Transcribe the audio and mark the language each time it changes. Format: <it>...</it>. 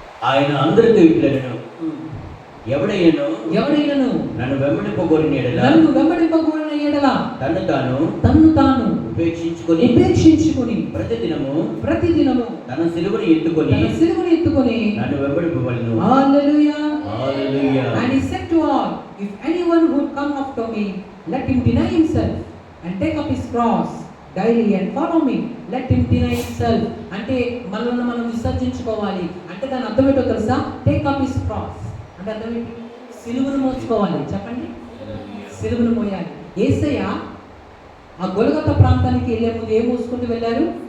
<te>ఆయన అందరితో ఇట్లనెను, ఎవడైనను నన్ను వెంబడింపగోరిన ఎడల తన్ను తాను ఉపేక్షించుకొని ప్రతిదినము తన సిలువను ఎత్తుకొని నన్ను వెంబడింపవలెను. హల్లెలూయా. హల్లెలూయా.</te> <en>And he said to all, if anyone would come after me, let him deny himself and take up his cross daily and follow me. Let him deny himself</en> <te>అంటే మనల్ని మనం విసర్జించుకోవాలి. అంటే దాని అర్థం ఏంటో తెలుసా?</te> <en>take up his cross</en> <te>అంటే అర్థం ఏంటి? సిలువను మోసుకోవాలి. చెప్పండి, సిలువను మోయాలి. యేసయ్య ఆ గొలగొతా ప్రాంతానికి వెళ్ళే ముందు ఏం మోసుకుంటూ వెళ్ళారు?</te>